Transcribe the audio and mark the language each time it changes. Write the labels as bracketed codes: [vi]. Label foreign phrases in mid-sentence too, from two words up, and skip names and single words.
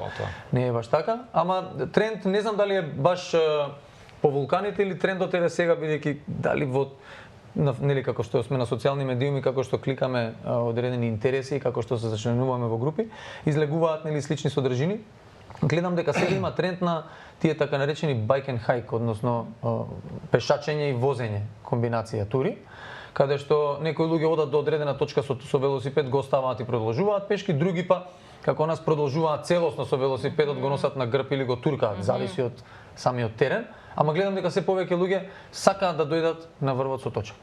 [mk] Не е баш така, ама тренд не знам дали е баш по вулканите или трендот е сега бидејќи дали во нели како што сме на социјални медиуми, како што кликаме одредени интереси, како што се зачленуваме во групи, излегуваат нели слични содржини. Гледам дека сега има тренд на тие така наречени [en] bike and hike, [mk] односно пешачење и возење, комбинација тури, каде што некои луѓе одат до одредена точка со велосипед, го оставаат и продолжуваат пешки, други па како нас продолжуваат целосно со велосипедот, го носат на грб или го туркаат, зависи од самиот терен, ама гледам дека се повеќе луѓе сакаат да дојдат на врвот со точак.